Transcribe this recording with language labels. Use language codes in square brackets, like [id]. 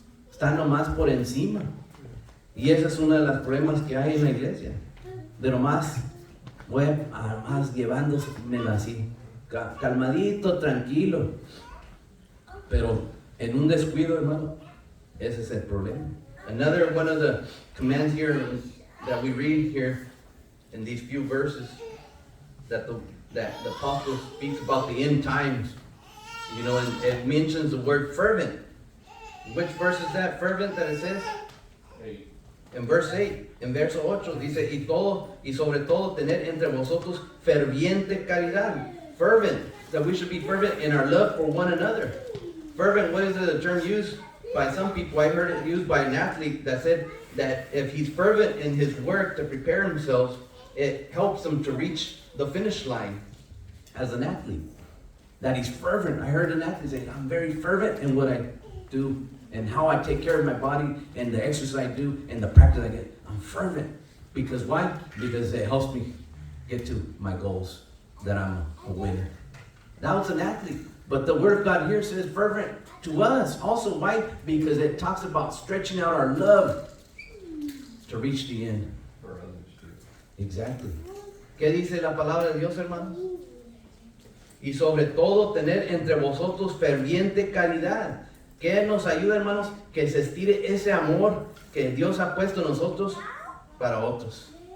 [es] Están nomás por encima. Y ese es uno de los problemas que hay en la iglesia. De nomás voy más llevándome así, calmadito, tranquilo. Pero en un descuido, hermano, ese es el problema. [en] Another one of the commands here that we read here in these few verses that the apostle speaks about the end times, and it mentions the word fervent. Which verse is that, fervent, that it says? 8. [es] En verse 8, en verso 8, dice, y sobre todo tener entre vosotros ferviente caridad. [en] Fervent, that we should be fervent in our love for one another. Fervent, what is the term used by some people? I heard it used by an athlete that said that if he's fervent in his work to prepare himself, it helps him to reach the finish line as an athlete. That he's fervent. I heard an athlete say, I'm very fervent in what I do and how I take care of my body and the exercise I do and the practice I get. I'm fervent. Because why? Because it helps me get to my goals, that I'm a winner. Now it's an athlete. But the Word of God here says fervent to us. Also, why? Because it talks about stretching out our love to reach the end. For others too. Exactly. [es] ¿Qué dice la palabra de Dios, hermanos? Y sobre todo tener entre vosotros ferviente caridad. ¿Qué nos ayuda, hermanos? Que se estire ese amor que Dios ha puesto en nosotros para otros.